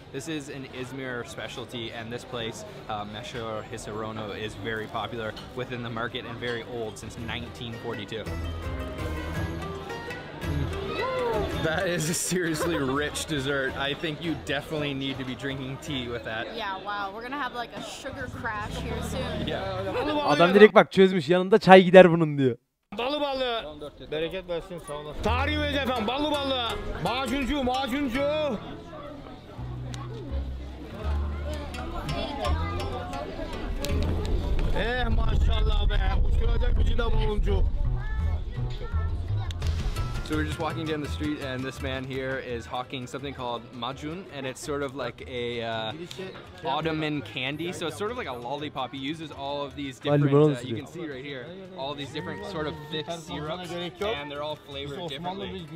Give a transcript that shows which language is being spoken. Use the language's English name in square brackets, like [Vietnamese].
[English] This is an Izmir specialty, and this place, Meşhur Hisarono, is very popular within the market and very old, since 1942. That is a seriously rich dessert. I think you definitely need to be drinking tea with that. Yeah, wow. We're gonna have like a sugar crash here soon. Yeah. [Turkish] Adam direkt bak çözmüş. Yanında çay gider bunun diyor. Balı balı. Bereket versin, sağ olasın. Tarihimiz efendim, balı balı. Macuncu, macuncu. Maşallah be. Uçuracak gücü de buluncu. [English] So we're just walking down the street, and this man here is hawking something called macun, and it's sort of like a Ottoman candy. So it's sort of like a lollipop. He uses all of these different, you can see right here, all these different sort of thick syrups, and they're all flavored differently.